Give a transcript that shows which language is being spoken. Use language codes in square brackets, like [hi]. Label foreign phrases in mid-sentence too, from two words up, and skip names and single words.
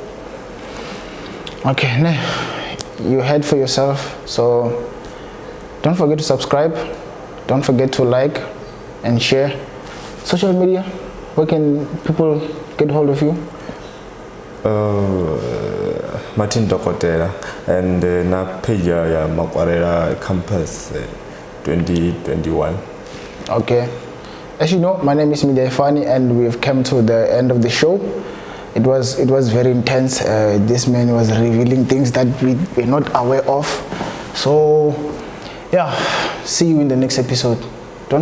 [en] Okay, you heard for yourself, so don't forget to subscribe, don't forget to like and share. Social media, where can people get hold of you? [ve] Martin Dokotela and na page ya Makwarela Campus 2021. [en] Okay, as you know, my name is Makwarela, and we've come to the end of the show. It was very intense. This man was revealing things that we were not aware of. So, yeah, see you in the next episode.